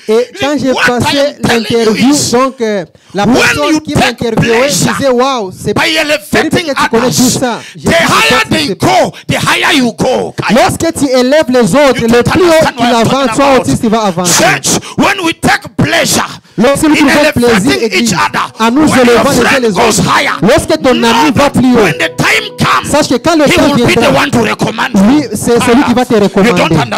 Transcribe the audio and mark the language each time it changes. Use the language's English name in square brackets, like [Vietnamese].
[French] Et quand j'ai passé l'interview, donc la personne qui m'interviewait disait, waouh, c'est terrible que tu connais tout ça. [English] The higher they go, the higher you go. [French] Lorsque tu élèves les autres, le plus haut qu'il avance, toi aussi tu vas avancer. [English] Church, when we take pleasure [French] lorsque nous trouvons plaisir, église, à nous élevant les uns les autres, lorsque ton ami va plus haut, sache que quand le temps viendra, lui, c'est celui qui va te recommander.